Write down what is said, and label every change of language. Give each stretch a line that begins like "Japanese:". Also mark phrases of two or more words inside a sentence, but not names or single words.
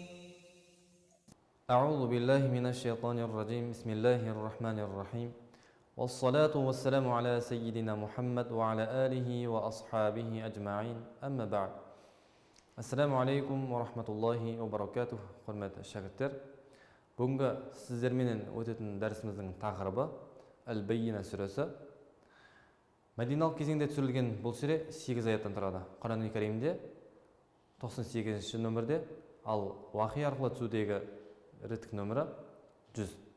Arabic: أعوذ بالله من الشيطان الرجيم. بسم الله الرحمن الرحيم. والصلاة والسلام على سيدنا محمد وعلى آله وأصحابه أجمعين. أما بعد. السلام عليكم ورحمة الله وبركاته.
Kazakh: Құрметті шәкірттер. Бүгінгі сіздерменен өтетін дәрісіміздің тақырыбы Әл-Баййина сүресі. Мәдиналық кезеңде түсірілген бұл сүре 8 аяттан тұрады. Құран Кәрімде 98-ші нөмірде, ал уахи арқылы түсудегі реттік нөмірі 100.